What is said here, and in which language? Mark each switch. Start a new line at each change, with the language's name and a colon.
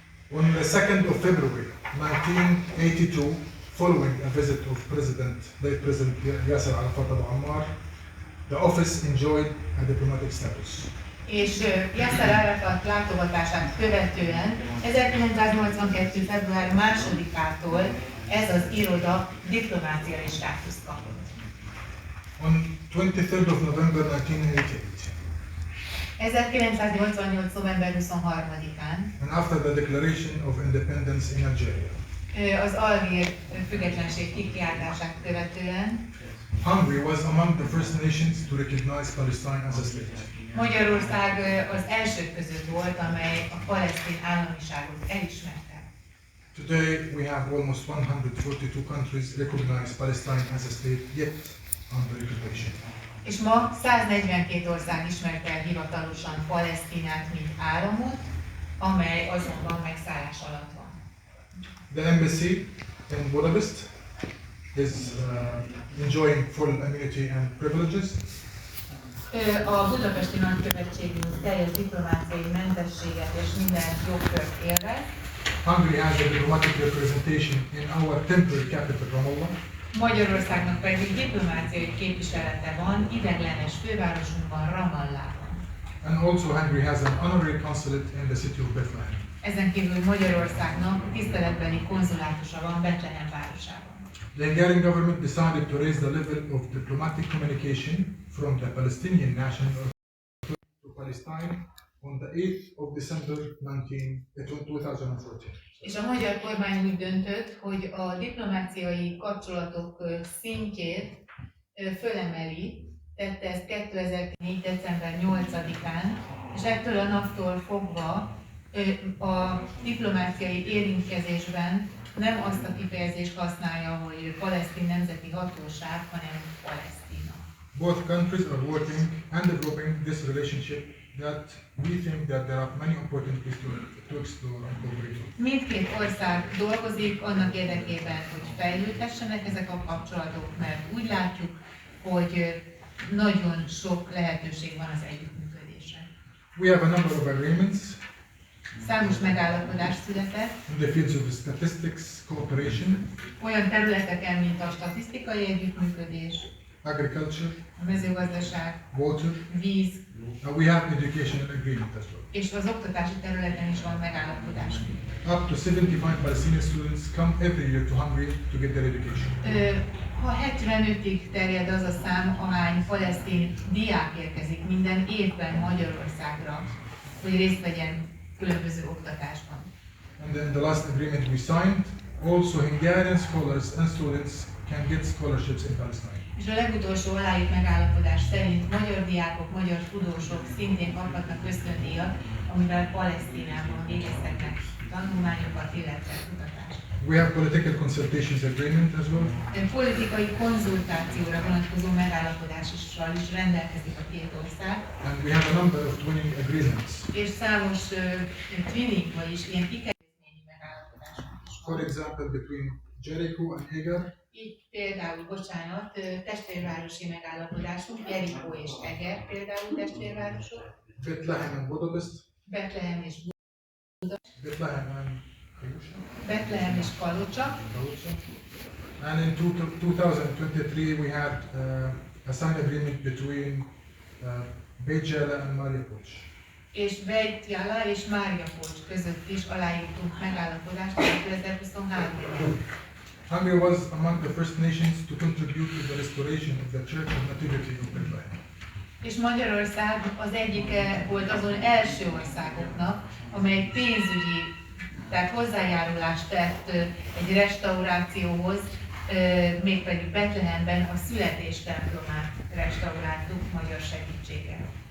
English: On the 2nd of February 1982, following a visit of late President Yasser Arafat of Ammar, the office enjoyed a diplomatic status.
Hungarian: És Yasser Arafat látogatását követően 1982. február 2-ától ez az iroda diplomáciai státuszt kapott.
English: On 23rd of November 1988,
Hungarian: 1988. november 23-án
English: and after the declaration of independence in Algeria,
Hungarian: az algír függetlenség kikiáltását követően
English: Hungary was among the first nations to recognize Palestine as a state.
Hungarian: Magyarország az elsők között volt, amely a palesztin államiságot elismerte.
English: Today we have almost 142 countries recognize Palestine as a state, yet under occupation.
Hungarian: És ma 142 ország ismerte el hivatalosan Palesztinát, mint államot, amely azonban megszállás alatt van.
English: The embassy in Budapest is enjoying full immunity and privileges.
Hungarian: A budapesti nagykövetségünk teljes diplomáciai mentességet és minden jogkört élvez.
English: Hungary has a diplomatic representation in our temporary capital, Ramallah.
Hungarian: Magyarországnak pedig diplomáciai képviselete van ideglenes fővárosunkban, Ramallában.
English: And also Hungary has an honorary consulate in the city of Bethlehem.
Hungarian: Ezen kívül Magyarországnak tiszteletbeli konzulátusa van Betlehem városában.
English: The Hungarian government decided to raise the level of diplomatic communication from the Palestinian National Authority to Palestine on the 8th of December 2014.
Hungarian: És a magyar kormány úgy döntött, hogy a diplomáciai kapcsolatok szintjét fölemeli, tette ezt 2004. december 8-án, és ettől a naptól fogva a diplomáciai érintkezésben nem azt a kifejezést használja, hogy palesztin nemzeti hatóság, hanem Palesztina.
English: Both countries are working and developing this relationship that we think that there are many opportunities to explore and cooperate.
Hungarian: Mindkét ország dolgozik annak érdekében, hogy fejlődhessenek ezek a kapcsolatok, mert úgy látjuk, hogy nagyon sok lehetőség van az együttműködésre.
English: We have a number of agreements
Hungarian: Számos megállapodás született
English: in the fields of statistics, cooperation,
Hungarian: olyan területeken, mint a statisztikai együttműködés,
English: agriculture,
Hungarian: a mezőgazdaság,
English: water,
Hungarian: víz,
English: and we have educational agreement as well.
Hungarian: és az oktatási területen is van megállapodás.
English: Up to 75 Palestinian students come every year to Hungary to get their education.
Hungarian: Ha 75-ig terjed az a szám, ahány palesztin diák érkezik minden évben Magyarországra, hogy részt vegyen különböző oktatásban.
English: And then the last agreement we signed, also Hungarian scholars and students can get scholarships in Palestine.
Hungarian: És a legutolsó aláírt megállapodás szerint magyar diákok, magyar tudósok szintén kaphatnak ösztöndíjat, amivel Palesztinában végezhetnek tanulmányokat, illetve kutatást.
English: We have political consultations agreement as well.
Hungarian: Politikai konzultációra vonatkozó megállapodással is rendelkezik a két ország.
English: And we have a number of twinning agreements.
Hungarian: És számos twinning, vagyis ilyen ikerezményi megállapodások is van.
English: For example, between Jericho and Eger,
Hungarian: Így például, testvérvárosi megállapodásunk, Jericho és Eger például testvérvárosok,
English: Bethlehem and Budapest,
Hungarian: Betlehem és
English: Bethlehem and
Hungarian: Kalocsa.
English: And in 2023 we had a signed agreement between Békésrendezésének and Mariupol.
Hungarian: És Bejtjala és Máriapolcs között is aláírtunk megállapodást 2023-ban.
English: Hungary was among the first nations to contribute to the restoration of the Church of Nativity of Bethlehem.
Hungarian: És Magyarország az egyike volt azon első országoknak, amely pénzügyi, tehát hozzájárulást tett egy restaurációhoz, mégpedig Betlehemben a születéstemplomát restauráltuk magyar segítséggel.